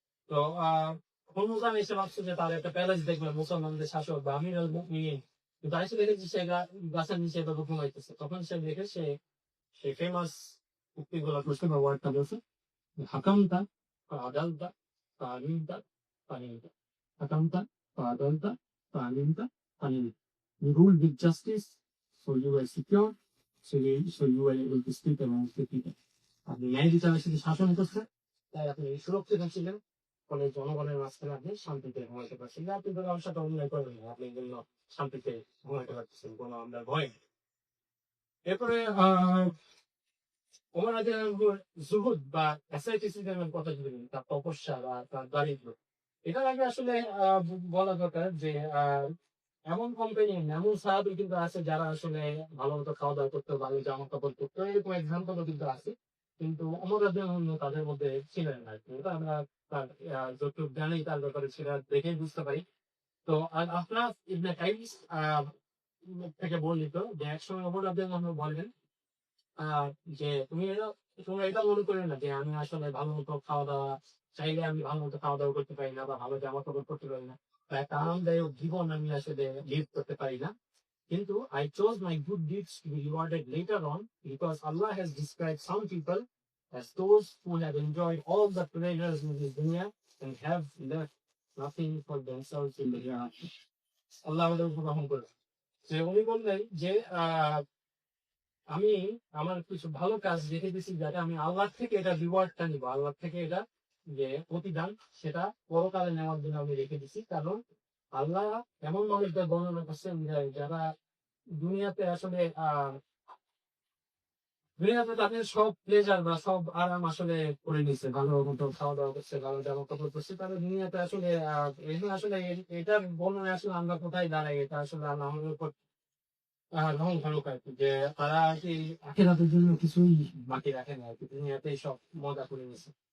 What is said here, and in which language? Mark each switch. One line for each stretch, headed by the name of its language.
Bangla: তো হরমুজান এসে ভাবছে যে তার একটা প্যালেস দেখবে, মুসলমানদের শাসক বা আমির আল মুমিনিন, কিন্তু এসে দেখেছি সে গাছের নিচে এভাবে ঘুমাইতেছে। তখন সে দেখে সেই ফেমাস উক্তিগুলো করছে বা ওয়ার্ডটা বলছে,
Arabic: হাকামতা আদালতা কানুনতা কানুনতা, حكمت فعدلت فعلمت فعلمت.
English: You rule with justice, so you were secure, so you were able to speak amongst the people.
Bangla: আপনি ন্যায় বিচারের সাথে শাসন করছেন, তাই আপনি সুরক্ষিত ছিলেন, ফলে জনগণের মাঝখানে আপনি শান্তিতে ঘুমাইতে পারছেন। আপনি তো কারোর সাথে অন্যায় করেন না, আপনি এই জন্য শান্তিতে ঘুমাইতে পারতেছেন, কোনো আপনার ভয় নেই। এরপরে ওমর রাদিয়াল্লাহু আনহুর জুহুদ বা অ্যাসেটিসিজমের কথা যদি বলি, তার তপস্যা বা তার দারিদ্র, এটার আগে আসলে বলা দরকার যে এমন কোম্পানি এমন সাহাবী কিন্তু আছে যারা আসলে ভালো মতো খাওয়া দাওয়া করতো, ভালো জামা কাপড় করতো, এরকম এক্সাম্পলও কিন্তু আছে। কিন্তু ওমর রাদিয়াল্লাহু আনহু তাদের মধ্যে ছিলেন না। এটা আমরা তার যতটুকু জানি তার ব্যাপারে সেটা দেখেই বুঝতে পারি। তো আহনাফ ইবনে কাইস থেকে বর্ণিত যে একসময় ওমর রাদিয়াল্লাহু আনহু বলেন আহ যে তোমরা এটা মনে করো না যে আমি আসলে ভালো মতো খাওয়া দাওয়া চাইলে আমি ভালো মতো খাওয়া দাওয়া করতে পারি না বা ভালো জামা কাপড় করতে পারি না বা একটা আরামদায়ক জীবন আমি আসলে লিড করতে পারি না।
English: কিন্তু I chose my good deeds to be rewarded later on because Allah has described some people as those who have enjoyed all the pleasures in this dunya and have left nothing for themselves in the hereafter.
Bangla: আল্লাহ আমাদের উপর রহম করবে। যে উনি বললেন যে আমি আমার কিছু ভালো কাজ রেখে দিয়েছি যাতে আমি আল্লাহ থেকে এটা রিওয়ার্ডটা নিবো, আল্লাহ থেকে এটা যে প্রতিদান সেটা পরকালে নেওয়ার জন্য আমি রেখে দিছি। কারণ আল্লাহ এমন মানুষদের বর্ণনা করছেন যারা দুনিয়াতে আসলে দুনিয়াতে তাদের সব প্লেজার বা সব আরাম আসলে করে নিচ্ছে, ভালো মতো খাওয়া দাওয়া করছে, ভালো জামা কাপড় করছে, তারা দুনিয়াতে আসলে এখানে আসলে এটার বর্ণনা আসলে আমরা কোথায় দাঁড়াই, এটা আসলে আল্লাহ আমাদের উপর রং ভালো আর কি, যে তারা আর কি আখেরাতের জন্য কিছুই বাকি রাখে না আর কি, দুনিয়াতেই সব মজা করে নিছে।